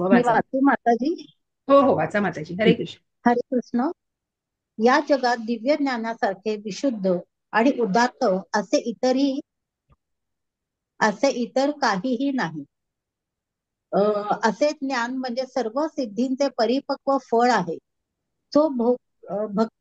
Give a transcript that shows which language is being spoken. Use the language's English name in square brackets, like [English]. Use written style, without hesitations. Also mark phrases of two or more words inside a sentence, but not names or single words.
[Marathi] मी वाचा. वाचू माताजी? हो हो, वाचा माताजी. हरे कृष्ण. हरे कृष्ण. या जगात दिव्य ज्ञानासारखे विशुद्ध आणि उदात्त असे इतर काहीही नाही. असे ज्ञान म्हणजे सर्व सिद्धींचे परिपक्व फळ आहे. जो भक्ती